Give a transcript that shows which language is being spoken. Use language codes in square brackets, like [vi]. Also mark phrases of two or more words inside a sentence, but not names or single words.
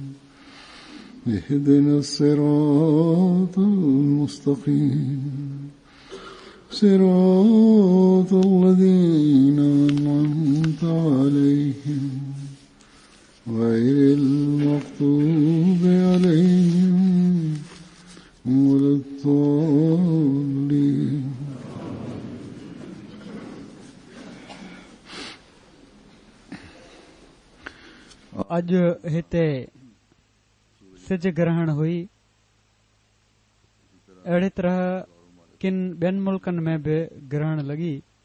[ar] اهدنا الصراط المستقيم صراط الذين أنعمت عليهم غير المغضوب عليهم ولا الضالين. [sd] अॼु हिते सिज ग्रहण हुई। अहिड़ी तरह किन ॿियनि मुल्कनि में बि ग्रहण लॻी।